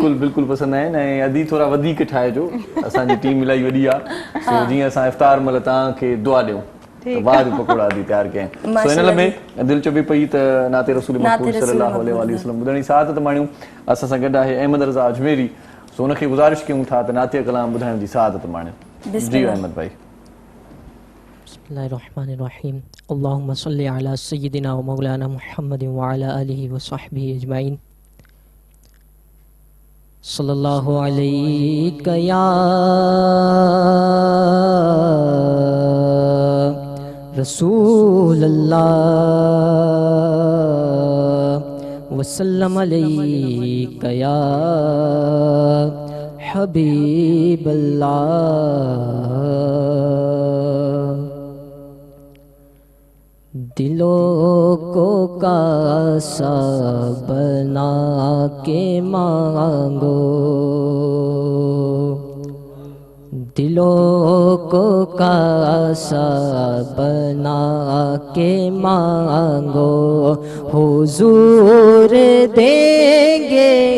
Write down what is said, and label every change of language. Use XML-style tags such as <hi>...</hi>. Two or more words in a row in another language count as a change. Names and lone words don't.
<sd>बिल्कुलु बिल्कुलु पसंदि आहिनि ऐं अदी थोरा वधीक ठाहिजो, असांजी टीम इलाही वॾी आहे, सो जीअं असां इफ्तार महिल तव्हांखे दुआ ॾियूं त वाह पकोड़ा अदी तयारु कयनि। सो हिन में दिलि चुभी पई त नाते रसूल महमूद</sd> <ar>صلى الله عليه وسلم</ar> <sd>ॿुधण जी सादत माणियूं। असां सां गॾु आहे अहमद रज़ा अजमेरी, सो हुनखे गुज़ारिश कयूं था त नाते कलाम ॿुधाइण जी सादत माणियूं। जी अहमद भाई।</sd> <ar>بسم الله الرحمن الرحيم. اللهم صل على سيدنا ومولانا محمد وعلى آله وصحبه أجمعين. صلى الله عليك يا رسول الله وسلم عليك يا حبيب الله.</ar> <ur>دلوں کو کاسہ بنا کے مانگو، دلوں کو کاسہ بنا کے مانگو، حضور دیں گے</ur>